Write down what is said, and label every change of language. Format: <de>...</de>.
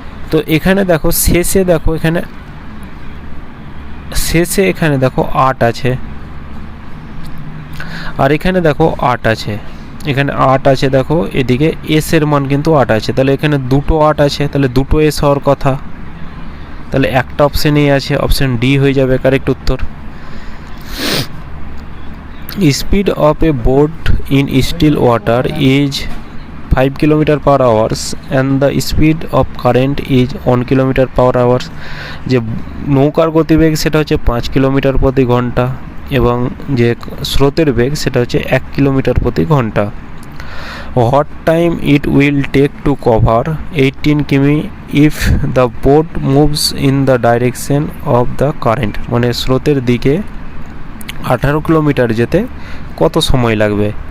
<bn>তো এখানে দেখো শেষে, দেখো এখানে শেষে এখানে দেখো 8 আছে, আর এখানে দেখো 8 আছে, এখানে 8 আছে। দেখো এদিকে এস এর মান কিন্তু 8 আছে, তাহলে এখানে দুটো 8 আছে, তাহলে দুটো এস হওয়ার কথা। তাহলে একটা অপশানেই আছে, অপশান ডি হয়ে যাবে কারেক্ট উত্তর।</bn> <en>Speed of a boat in still water is 5 km/h and the speed of current is 1 km/h।</en> <bn>যে নৌকার গতিবেগ সেটা হচ্ছে 5 কিলোমিটার প্রতি ঘন্টা, এবং যে স্রোতের বেগ সেটা হচ্ছে 1 কিলোমিটার প্রতি ঘন্টা।</bn> <en>What time it will take to cover 18 কিমি if the boat moves in the direction of the current,</en> <bn>মানে স্রোতের দিকে 18 কিলোমিটার যেতে কত সময় লাগবে?</bn>